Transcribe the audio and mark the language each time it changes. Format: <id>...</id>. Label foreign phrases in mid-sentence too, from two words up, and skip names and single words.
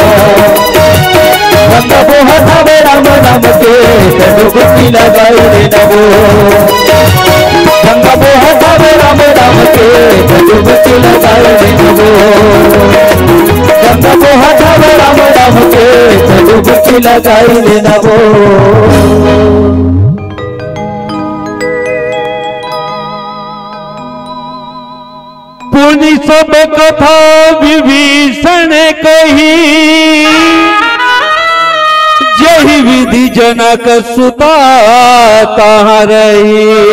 <bho>गंगा बहता वे राम नाम के डुबकी लगाई देना गंगा बहता वे राम नाम के डुबकी लगाई देना गंगा बहता वे राम नाम के डुबकी लगाई देना</bho> <awa>पुनि सब कथा विभीषण कही जही विधि जनक सुता कहाँ रही</awa>